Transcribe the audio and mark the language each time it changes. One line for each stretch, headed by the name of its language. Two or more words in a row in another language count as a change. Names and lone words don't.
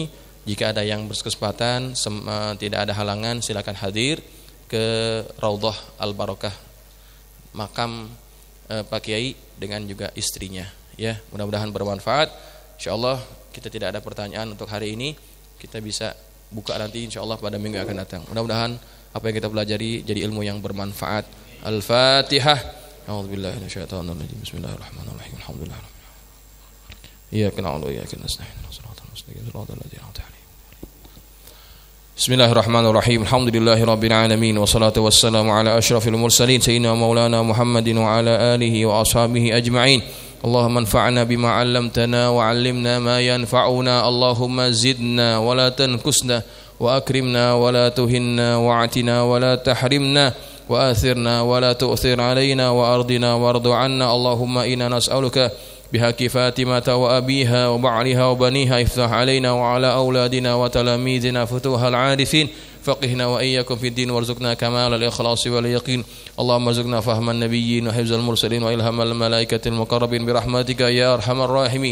Indonesian: Jika ada yang berkesempatan, tidak ada halangan, silakan hadir ke Raudhah Al-Barakah, makam Pak Kiai dengan juga istrinya. Ya, mudah-mudahan bermanfaat. Insyaallah kita tidak ada pertanyaan untuk hari ini. Kita bisa buka nanti insyaallah pada minggu yang akan datang. Mudah-mudahan apa yang kita pelajari jadi ilmu yang bermanfaat. Al-Fatihah.
Arabic: أعوذ بالله من الشيطان الرجيم. بسم الله الرحمن الرحيم. Alhamdulillah. إياك نعبد وإياك نستعين. الصراط المستقيم. صراط الذين أنعمت عليهم. بسم الله الرحمن الرحيم. الحمد لله رب العالمين والصلاة والسلام على أشرف المرسلين سيدنا مولانا محمد وعلى آله وأصحابه أجمعين. اللهم انفعنا بما علمتنا وعلمنا ما ينفعنا. اللهم زدنا ولا تنقصنا وأكرمنا ولا تهنا وأعطنا ولا تحرمنا وآثرنا ولا تؤثر علينا وأرضنا وارض عنا. اللهم إنا نسألك بحق فاطمة وأبيها وبعلها وبنيها افتح علينا وعلى أولادنا وتلاميذنا فتوح العارفين فقهنا وإياكم في الدين وارزقنا كمال الإخلاص واليقين. اللهم ارزقنا فهم النبيين وحفظ المرسلين وإلهام الملائكة المقربين برحمتك يا أرحم الراحمين.